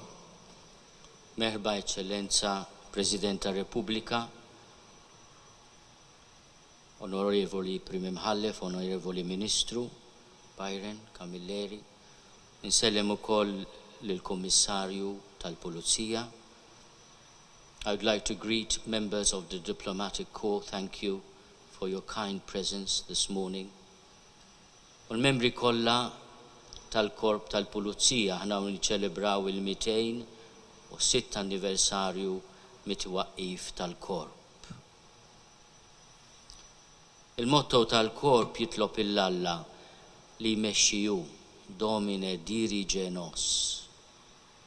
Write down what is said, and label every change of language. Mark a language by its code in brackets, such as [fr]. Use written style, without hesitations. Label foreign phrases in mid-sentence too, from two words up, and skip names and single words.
[mt] Merħba Eccellenza President tar-Repubblika, Onorevoli Prim Imħallef, Onorevoli Ministru, Byron, Kamilleri, insellem ukoll lill-Kummissarju tal-Pulizija. [en] I would like to greet members of the Diplomatic Corps. Thank you for your kind presence this morning. [mt] U l-membri kollha tal-Korp tal-Pulizija ħna niċċelebraw il-206 anniversarju mit-twaqqif tal-Korp. Il-motto tal-Korp jitlob il-Alla li jmexxiju [la] Domine dirige nos.